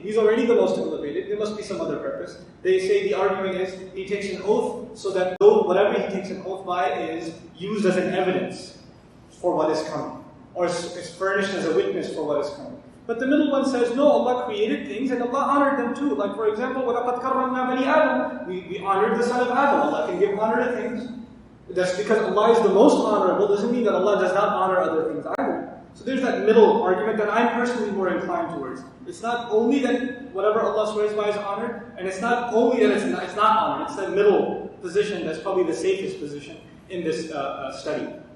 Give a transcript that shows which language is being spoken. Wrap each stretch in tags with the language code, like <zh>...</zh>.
<en>He's already the most elevated. There must be some other purpose. They say the argument is He takes an oath so that whatever He takes an oath by is used as an evidence for what is coming, or is furnished as a witness for what is coming. But the middle one says, no, Allah created things and Allah honored them too. Like for example,</en> <ar>وَلَقَدْ كَرَّمْنَا بَنِي آدَمَ.</ar> <en>We honored the son of Adam. Allah can give honor to things. That's because Allah is the most honorable, doesn't mean that Allah does not honor other things either. So there's that middle argument that I'm personally more inclined towards. It's not only that whatever Allah swears by is honored, and it's not only that it's not honored, it's that middle position that's probably the safest position in this study.</en>